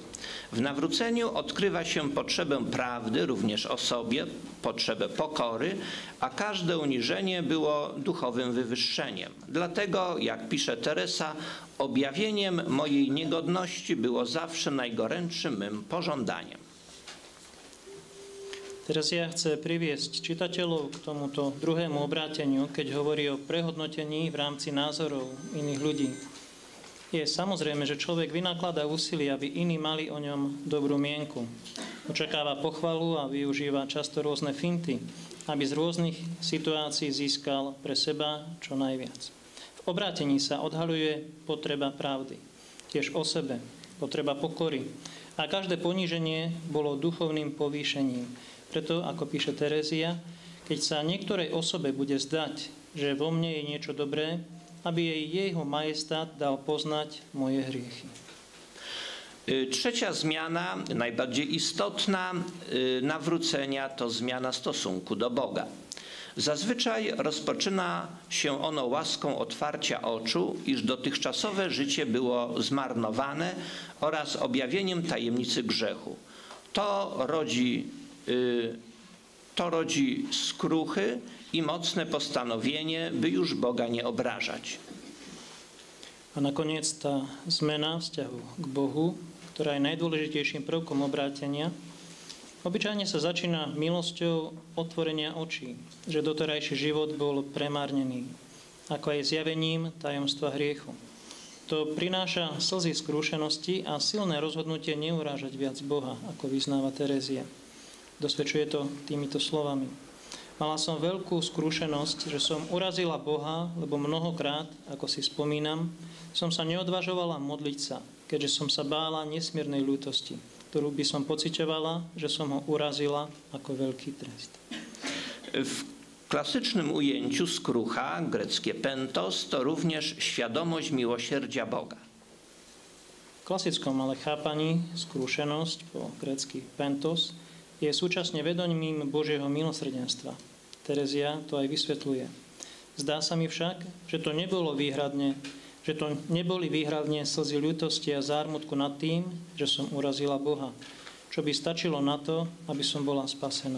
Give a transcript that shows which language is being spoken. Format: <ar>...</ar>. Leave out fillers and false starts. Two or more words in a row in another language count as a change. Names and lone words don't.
<pl>W nawróceniu odkrywa się potrzebę prawdy również o sobie, potrzebę pokory, a każde uniżenie było duchowym wywyższeniem. Dlatego, jak pisze Teresa, objawieniem mojej niegodności było zawsze najgorętszym mym pożądaniem. Teraz ja chcę</pl> <sk>priviesť čitateľov k tomuto druhému obráteniu, keď hovorí o prehodnotení v rámci názorov iných ľudí. Je samozrejme, že človek vynakladá úsilie, aby iní mali o ňom dobrú mienku. Očakáva pochvalu a využíva často rôzne finty, aby z rôznych situácií získal pre seba čo najviac. V obrátení sa odhaľuje potreba pravdy, tiež o sebe, potreba pokory. A každé poníženie bolo duchovným povýšením. Preto, ako píše Terezia, keď sa niektorej osobe bude zdať, že vo mne je niečo dobré, aby jej jeho majestát dal poznať moje hriechy.</sk> <pl>Trzecia zmiana, najbardziej istotna nawrócenia, to zmiana stosunku do Boga. Zazwyczaj rozpoczyna się ono łaską otwarcia oczu, iż dotychczasowe życie było zmarnowane oraz objawieniem tajemnicy grzechu. To rodzi skruchy i mocne postanowienie, by już Boga nie obrażać.</pl> <sk>A nakoniec tá zmena vzťahu k Bohu, ktorá je najdôležitejším prvkom obrátenia, obyčajne sa začína milosťou otvorenia očí, že doterajší život bol premárnený, ako aj zjavením tajomstva hriechu. To prináša slzy skrúšenosti a silné rozhodnutie neurážať viac Boha, ako vyznáva Terezia. Dosvedčuje to týmito slovami. Mala som veľkú skúsenosť, že som urazila Boha, lebo mnohokrát, ako si spomínam, som sa neodvažovala modliť sa, keďže som sa bála nesmiernej ľútosti, ktorú by som pociťovala, že som ho urazila ako veľký trest.</sk> <pl>W klasycznym ujęciu skrucha, greckie pentos, to również świadomość miłosierdzia Boga.</pl> <sk>V klasickom ale chápaní skúsenosť po grécky pentos je súčasne vedomím Božieho milosrdenstva. Terezia to aj vysvetľuje. Zdá sa mi však, že to neboli výhradne slzy ľútosti a zármutku nad tým, že som urazila Boha, čo by stačilo na to, aby som bola spasená.</sk>